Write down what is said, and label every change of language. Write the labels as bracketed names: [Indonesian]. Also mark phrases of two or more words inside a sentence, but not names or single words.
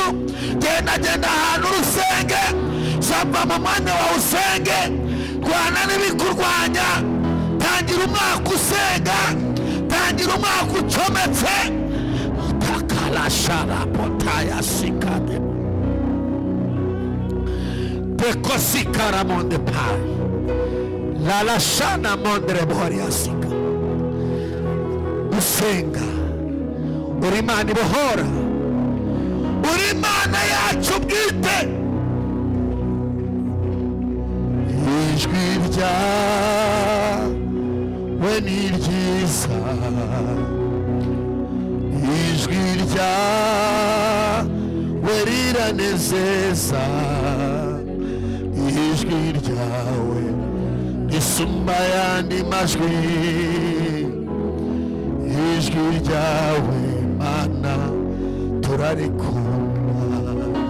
[Kinyarwanda] Genda ahantu urusenge, saba mu mwanya wawe usenge, rwana n'ibikurwanya. Tangira umwaka usenga, tangira umwaka ucometse. Takalashara potaya sikade pekosikara monde pai lalashana mondre boria sika. Usenga uri Imana ibohora, uri Imana yacu bwite. Ijwi ryawe ni ryiza, ijwi ryawe riranezeza, ijwi ryawe risumba ayandi majwi, ijwi ryawe Mana turarikunda.